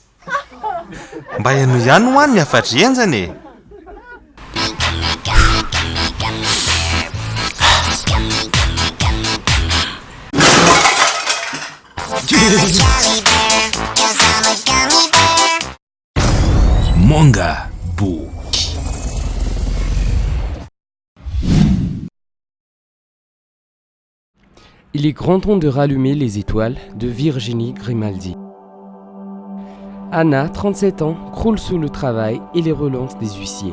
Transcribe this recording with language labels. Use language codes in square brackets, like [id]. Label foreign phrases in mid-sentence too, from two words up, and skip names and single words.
[mg] Mba iano ihany ho any ny afadrenjany e. [fr] Manga Book. Il est grand temps de rallumer les étoiles de Virginie Grimaldi. Anna, 37 ans, croule sous le travail et les relances des huissiers.